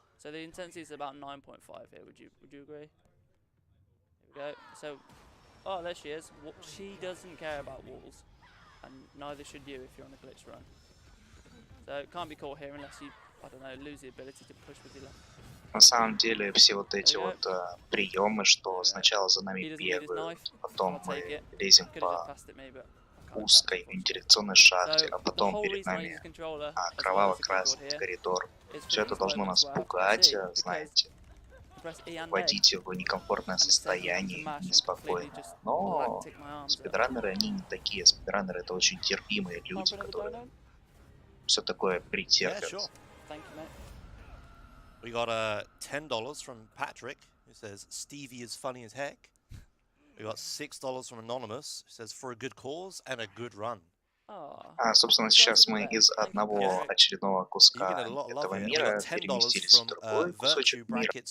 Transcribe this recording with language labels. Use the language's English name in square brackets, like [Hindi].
[English] So the intensity is about 9.5 here. Would you agree? Here we go. So, oh, there she is. She doesn't care about walls, and neither should you if you're on a glitch run. So it can't be caught here unless you, I don't know, lose the ability to push with your left. [Russian] На самом деле все вот эти вот приемы, что сначала за нами бегают, потом мы лезем по узкой вентиляционной шахте, а потом перед нами кроваво-красный коридор. Все это должно нас пугать, знаете, вводить в некомфортное состояние, неспокойное. Но спидранеры, они не такие. Спидранеры — это очень терпимые люди, которые все такое претерпят. [English] We got $10 from Patrick, who says Stevie is funny as heck. We got $6 from Anonymous, who says for a good cause and a good run. [Russian] Собственно, сейчас мы из одного очередного куска этого мира переместились в другой кусочек мира.